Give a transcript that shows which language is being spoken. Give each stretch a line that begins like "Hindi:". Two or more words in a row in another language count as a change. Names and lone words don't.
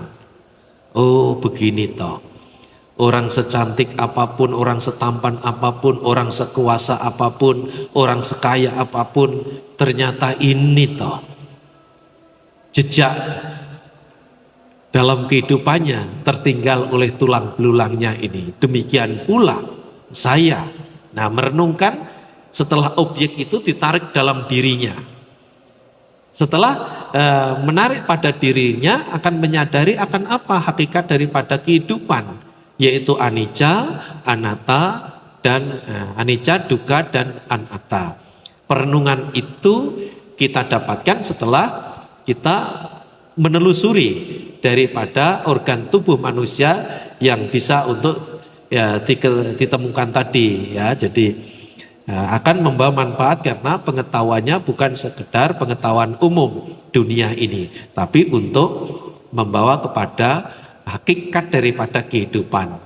Indonesian: Oh begini toh, orang secantik apapun, orang setampan apapun, orang sekuasa apapun, orang sekaya apapun, ternyata ini toh jejak dalam kehidupannya tertinggal oleh tulang belulangnya ini. Demikian pula saya. Nah, merenungkan setelah objek itu ditarik dalam dirinya. Setelah menarik pada dirinya akan menyadari akan apa hakikat daripada kehidupan, yaitu
Pali: anicca, anatta
Indonesian: dan
Pali: anicca, dukkha
Indonesian: dan anatta. Perenungan itu kita dapatkan setelah kita menelusuri daripada organ tubuh manusia yang bisa untuk ya ditemukan tadi ya. Jadi akan membawa manfaat karena pengetahuannya bukan sekedar pengetahuan umum dunia ini, tapi untuk membawa kepada hakikat daripada kehidupan.